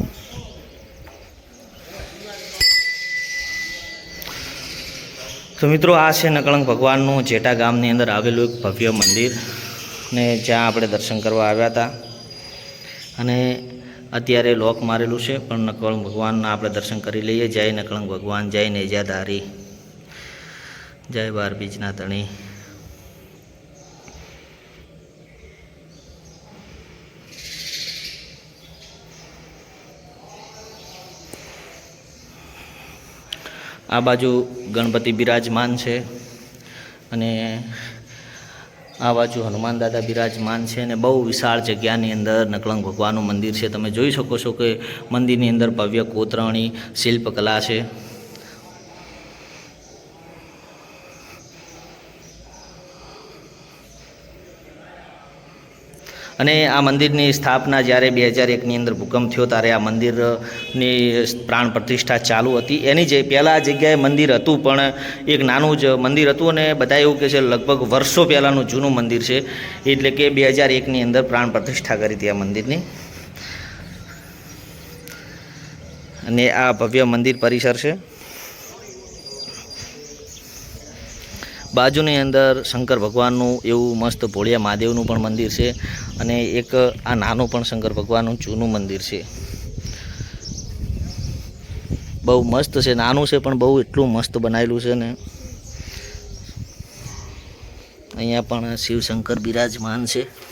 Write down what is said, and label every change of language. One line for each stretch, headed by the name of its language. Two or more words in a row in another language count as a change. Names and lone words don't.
Gujarati: તો મિત્રો આ હૈ નકલંગ ભગવાનનું જેટા ગામની અંદર આવેલું એક ભવ્ય મંદિર ને જ્યાં આપણે દર્શન કરવા આવ્યા હતા અને અત્યારે લૉક મારેલું છે પણ નકલંગ ભગવાનના આપણે દર્શન કરી લઈએ। જય નકલંગ ભગવાન, જય નેજાધારી, જય બાર બીજના ધણી। આ બાજુ ગણપતિ બિરાજમાન હૈ અને આ બાજુ હનુમાન દાદા બિરાજમાન હૈ ને બહુ વિશાળ જગ્યાની અંદર નકલંગ ભગવાનનું મંદિર હૈ। તમે જોઈ શકો છો કે મંદિરની અંદર ભવ્ય કોતરણી શિલ્પકલા હૈ અને આ મંદિરની સ્થાપના જ્યારે 2001 ની અંદર ભૂકંપ થયો ત્યારે આ મંદિરની પ્રાણ પ્રતિષ્ઠા ચાલુ હતી। એની જે પહેલાં આ જગ્યાએ મંદિર હતું પણ એક નાનું જ મંદિર હતું અને બધા એવું કહે છે લગભગ વર્ષો પહેલાંનું જૂનું મંદિર છે, એટલે કે 2001 ની અંદર પ્રાણ પ્રતિષ્ઠા કરી હતી આ મંદિરની। અને આ ભવ્ય મંદિર પરિસર છે। બાજુની અંદર શંકર ભગવાનનું એવં મસ્ત ભોળિયા મહાદેવનું પણ મંદિર હૈ અને એક આ નાનું પણ શંકર ભગવાનનું જૂનું મંદિર હૈ। બહુ મસ્ત હૈ, નાનું હૈ પણ બહુ એટલું મસ્ત બનાયેલું છે ને અહીંયા પણ શિવ શંકર બિરાજમાન હૈ।